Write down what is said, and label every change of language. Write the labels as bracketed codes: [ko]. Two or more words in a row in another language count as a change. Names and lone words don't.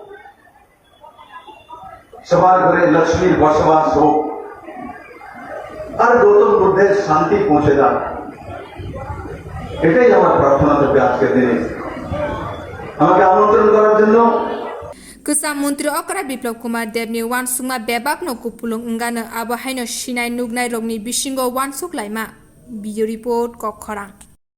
[bn] সবার ঘরে লক্ষ্মীর বসবাস হোক আর গৌতম বুদ্ধের শান্তি পৌঁছে যান এটাই আমার প্রার্থনা থাকবে আজকের দিনে আমাকে আমন্ত্রণ করার জন্য [brx] कसा मन्त्री अक्रा बिप्लब कुमार देबनि वानसुकमा बेबाक न कुपुलुं अंगानो आबो हायनो सिनाय नुगनाय रगनि बिसिंगो वानसुक लायमा [en] video report [brx] कखरां।